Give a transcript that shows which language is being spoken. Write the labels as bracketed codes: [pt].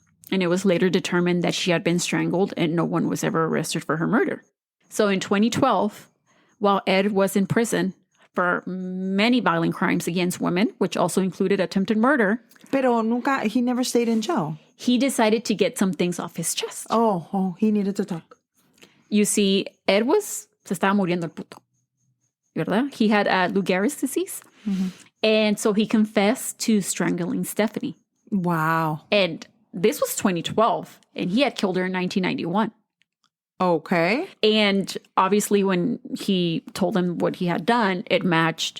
[en] And it was later determined that she had been strangled and no one was ever arrested for her murder. So in 2012, while Ed was in prison for many violent crimes against women, which also included attempted murder. Pero he never stayed in jail. He decided to get some things off his chest. Oh, he needed to talk. You see, [es] Ed se estaba muriendo el puto, ¿verdad? [en] He had Lou Gehrig's disease. Mm-hmm. And so he confessed to strangling Stephanie. Wow. And this was 2012, and he had killed her in 1991. Okay. And obviously when he told him what he had done, it matched.